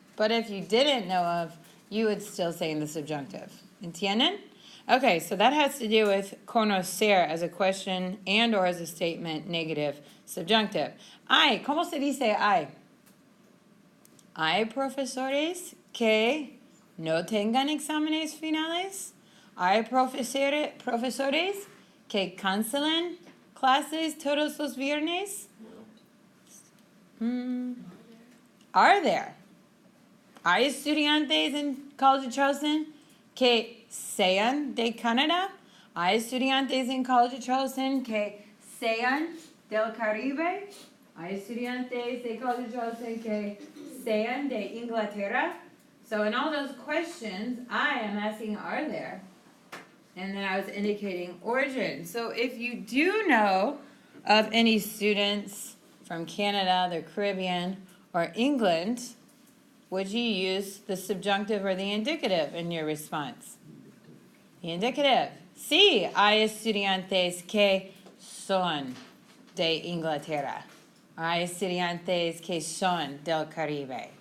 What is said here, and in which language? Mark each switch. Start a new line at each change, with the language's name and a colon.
English: But if you didn't know of, you would still say in the subjunctive.
Spanish: ¿Entienden?
English: Okay, so that has to do with conocer as a question and or as a statement, negative, subjunctive.
Spanish: Hay, ¿cómo se dice hay? Hay profesores que no tengan exámenes finales. Hay profesores que cancelan clases todos los viernes.
English: Are there?
Spanish: Hay estudiantes en College of Charleston que sean de Canadá. Hay estudiantes en College of Charleston que sean del Caribe. Hay estudiantes de College of Charleston que sean de Inglaterra.
English: So in all those questions, I am asking, are there? And then I was indicating origin. So if you do know of any students from Canada, the Caribbean, or England, would you use the subjunctive or the indicative in your response? The indicative.
Spanish: Sí, hay estudiantes que son de Inglaterra. Hay estudiantes que son del Caribe.